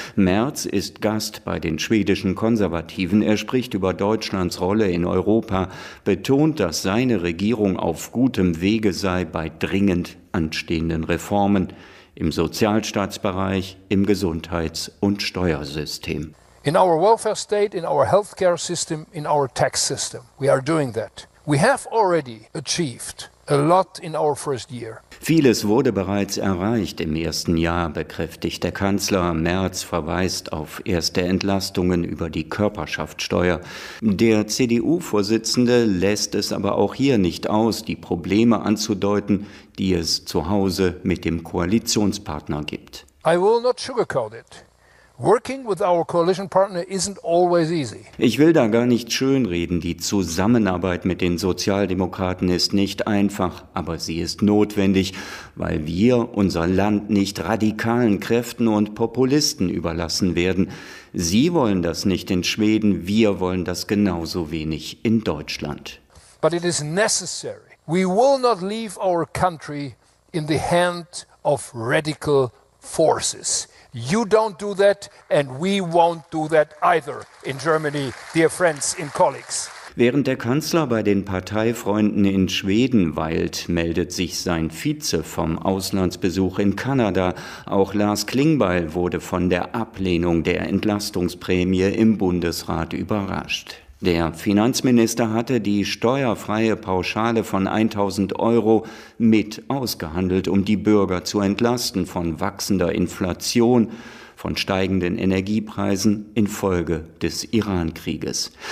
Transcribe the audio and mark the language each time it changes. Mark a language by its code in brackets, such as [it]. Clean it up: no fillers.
[de] Merz ist Gast bei den schwedischen Konservativen. Er spricht über Deutschlands Rolle in Europa, betont, dass seine Regierung auf gutem Wege sei bei dringend anstehenden Reformen im Sozialstaatsbereich, im Gesundheits- und Steuersystem. [en] In our welfare state, in our healthcare system, in our tax system, we are doing that. We have already achieved a lot in our first year. [de] Vieles wurde bereits erreicht im ersten Jahr, bekräftigt der Kanzler. Merz verweist auf erste Entlastungen über die Körperschaftssteuer. Der CDU-Vorsitzende lässt es aber auch hier nicht aus, die Probleme anzudeuten, die es zu Hause mit dem Koalitionspartner gibt. [en] I will not sugarcoat it. Working with our coalition partner isn't always easy. [de] Ich will da gar nicht schönreden. Die Zusammenarbeit mit den Sozialdemokraten ist nicht einfach, aber sie ist notwendig, weil wir unser Land nicht radikalen Kräften und Populisten überlassen werden. Sie wollen das nicht in Schweden, wir wollen das genauso wenig in Deutschland. [en] But it is necessary. We will not leave our country in the hand of radical forces. You don't do that and we won't do that either in Germany, dear friends and colleagues. [de] Während der Kanzler bei den Parteifreunden in Schweden weilt, meldet sich sein Vize vom Auslandsbesuch in Kanada. Auch Lars Klingbeil wurde von der Ablehnung der Entlastungsprämie im Bundesrat überrascht. Der Finanzminister hatte die steuerfreie Pauschale von 1.000 Euro mit ausgehandelt, um die Bürger zu entlasten von wachsender Inflation, von steigenden Energiepreisen infolge des Iran-Krieges.